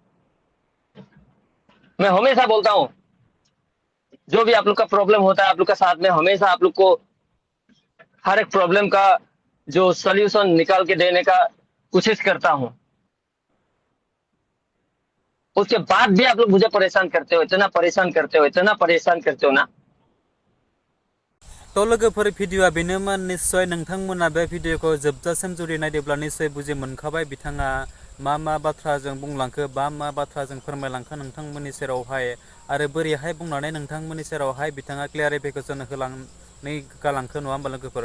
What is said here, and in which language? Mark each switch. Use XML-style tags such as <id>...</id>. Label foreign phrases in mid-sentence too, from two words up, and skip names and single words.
<hi>मैं हमेशा बोलता हूं जो भी आप लोग का प्रॉब्लम होता है आप लोग का साथ में हमेशा आप लोग को हर एक प्रॉब्लम का जो सॉल्यूशन निकाल के देने का कोशिश करता हूं। उसके बाद भी आप लोग मुझे परेशान करते हो, इतना परेशान करते हो ना।</hi> <brx>तो लोगोफोर भिडिअआ बेनोमोन। निश्चय नोंथांमोना बे भिडिअखौ जोबजासिम जुदि नायदोंब्ला निश्चय बुजि मोनखाबाय बिथाङा मा बाथ्राजों बुंलांखो बा मा बाथ्राजों फोरमायलांखो नोंथांमोननि सेरावहाय आरो बोरैहाय बुंनानै नोंथांमोननि सेरावहाय बिथाङा क्लियारिफिकेसन होलांनानै गालांखो नङा होमबा लोगोफोर।</brx>